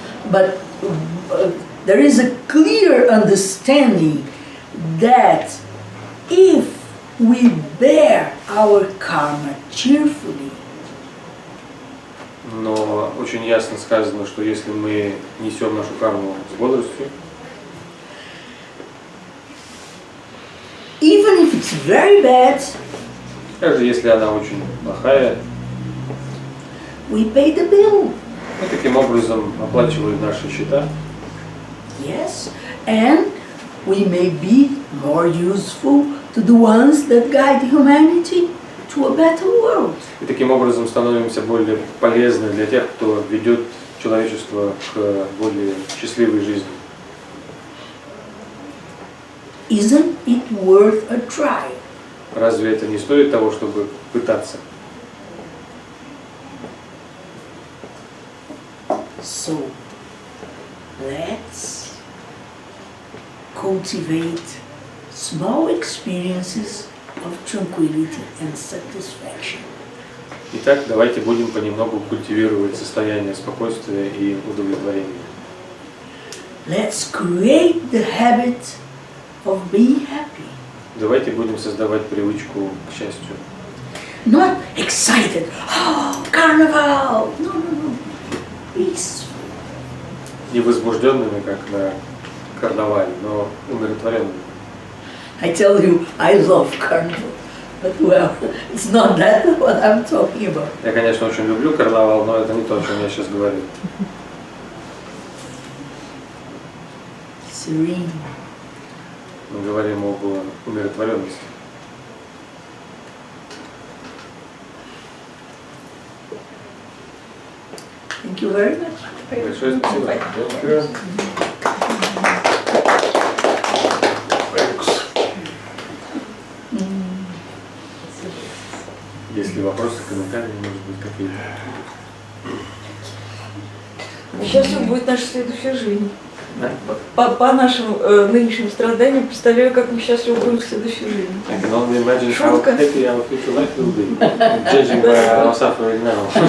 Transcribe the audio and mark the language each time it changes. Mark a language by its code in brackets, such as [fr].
[en] But there is a clear understanding that if we bear our karma cheerfully, [ru] Но очень ясно сказано, что если мы несем нашу карму с бодростью, [en] even if it's very bad, [ru] даже если она очень плохая, [en] we pay the bill. [ru] мы таким образом оплачиваем наши счета. [en] Yes, and we may be more useful to the ones that guide humanity to a better world. [ru] И таким образом становимся более полезны для тех, кто ведет человечество к более счастливой жизни. [en] Isn't it worth a try? [ru] Разве это не стоит того, чтобы пытаться? [en] So, let's cultivate small experiences of tranquility and satisfaction. [ru] Итак, давайте будем понемногу культивировать состояние спокойствия и удовлетворения. [en] Let's create the habit of being happy. [ru] Давайте будем создавать привычку к счастью. [en] Not excited, oh, carnival! No, no, no. Peaceful. [ru] Не возбужденными, как на карнавале, но умиротворенными. [en] I tell you, I love carnival, but well, it's not that what I'm talking about. [ru] Я, конечно, очень люблю карнавал, но это не то, о чем я сейчас говорю. [en] Serene. [ru] Мы говорим об умиротворенности. [en] Thank you very much. [ru] Большое спасибо. Если вопросы, комментарии, может быть, какие-то. Счастливой будет наша следующая жизнь. Да? По нашим нынешним страданиям представляю, как мы счастливы будем в следующей жизни. [en] I can only imagine how [ru] Шутка. [en] happy our future life will be, judging by our suffering now.